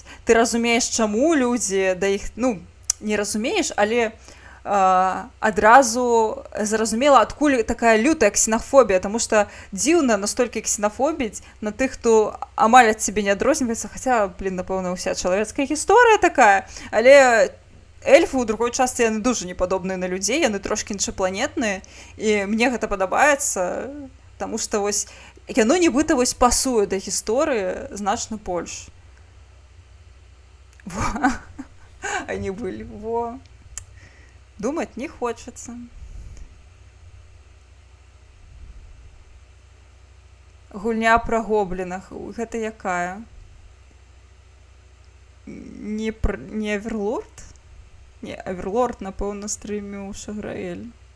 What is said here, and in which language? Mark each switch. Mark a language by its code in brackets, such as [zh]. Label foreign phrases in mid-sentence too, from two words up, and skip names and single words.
[be] Ты разумееш, чаму людзі да іх, ну, не разумееш, але адразу зразумела, адкуль такая лютая ксенафобія, тому што дзіўна настолькі ксенафобіць на тых, хто амаль ад цябе не адрозніваецца, хаця, напэўна, уся чалавецкая гісторыя такая, але эльфы ў другой частцы яны дужа не падобныя на людзей, яны трошкі іншапланетныя, і мне гэта падабаецца, таму што вось яно нібыта вось пасуе да гісторыі значна больш. Во. Они былі, во. [ru] Думать не хочется. [be] Гульня пра гоблінах. Гэта якая? Не Аверлорд? Не, Аверлорд, напэўна, стрыміў Шаграэль.